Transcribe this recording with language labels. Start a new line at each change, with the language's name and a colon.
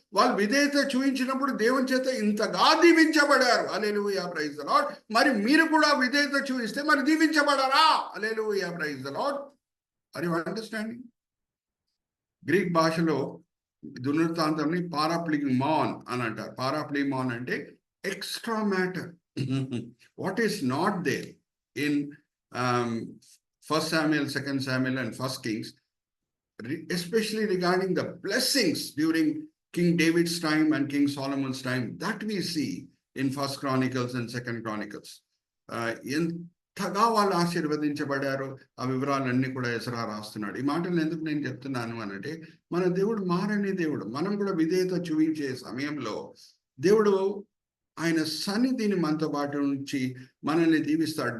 Telugu: వాళ్ళు విధేయత చూపించినప్పుడు దేవుని చేత ఇంతగా దీవించబడారు, హల్లెలూయా,
English: Praise the lord.
Telugu: మరి మీరు కూడా విధేయత చూపిస్తే మరి దీవించబడారా, హల్లెలూయా,
English: Praise the lord. Are you understanding?
Telugu: Greek భాషలో దినవృత్తాంతంని పారాప్లిమాన్ అని అంటారు.
English: పారాప్లిమాన్ అంటే extra matter, what is not there in First Samuel, Second Samuel, and First Kings, especially regarding the blessings during King David's time and King Solomon's time, that we see in First Chronicles and Second Chronicles.
Telugu: ఎంతగా వాళ్ళు ఆశీర్వదించబడారో ఆ వివరాలన్నీ కూడా Ezra రాస్తున్నాడు. ఈ మాటలు ఎందుకు నేను చెప్తున్నాను అనంటే, మన దేవుడు మారని దేవుడు. మనం కూడా విధేయత చూపించే సమయంలో దేవుడు ఆయన సన్నిధిని మనతో పాటు నుంచి మనల్ని దీవిస్తాడు.